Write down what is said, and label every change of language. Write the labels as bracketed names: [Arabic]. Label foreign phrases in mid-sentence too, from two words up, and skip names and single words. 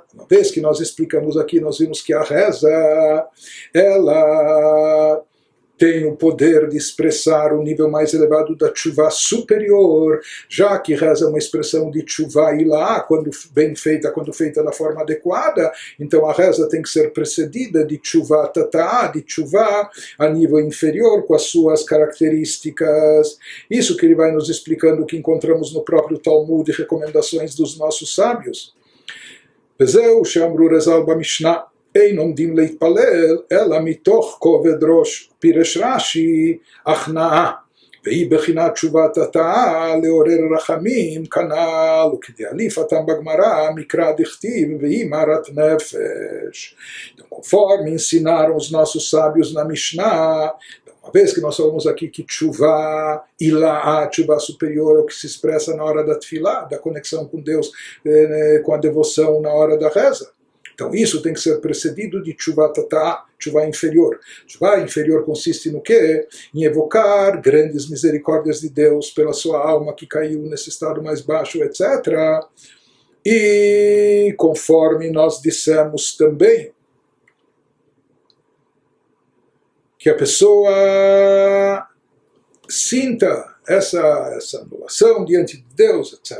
[Portuguese] Uma vez que nós explicamos aqui, nós vimos que a reza, ela tem o poder de expressar o nível mais elevado da tshuva superior, já que reza é uma expressão de [Hebrew] תשובה עילאה, [Portuguese] quando bem feita, quando feita da forma adequada, então a reza tem que ser precedida de [Hebrew] תשובה תתאה, [Portuguese] de tshuva a nível inferior, com as suas características. Isso que ele vai nos explicando, que encontramos no próprio Talmud e recomendações dos nossos sábios. [Hebrew] וזהו שאמרו רז"ל במשנה, אין עומדים להתפלל, אלא מתוך כובד ראש. פירש רש"י, הכנעה, והיא בחינת תשובת התאה לעורר רחמים, כנ"ל, וכדאליפתם בגמרא, מקרא דכתיב, והיא מרת נפש. [Portuguese] Então, conforme ensinaram os nossos sábios na Mishnah, uma vez que nós falamos aqui que [Hebrew] תשובה, עילאה, [Portuguese] tshuva superior é o que se expressa na hora da tefilá, da conexão com Deus, com a devoção na hora da reza. Então isso tem que ser precedido de [Hebrew] תשובה תתאה, [Portuguese] tshuva inferior. Tshuva inferior consiste no quê? Em evocar grandes misericórdias de Deus pela sua alma que caiu nesse estado mais baixo, etc. E conforme nós dissemos também, que a pessoa sinta essa anulação diante de Deus, etc.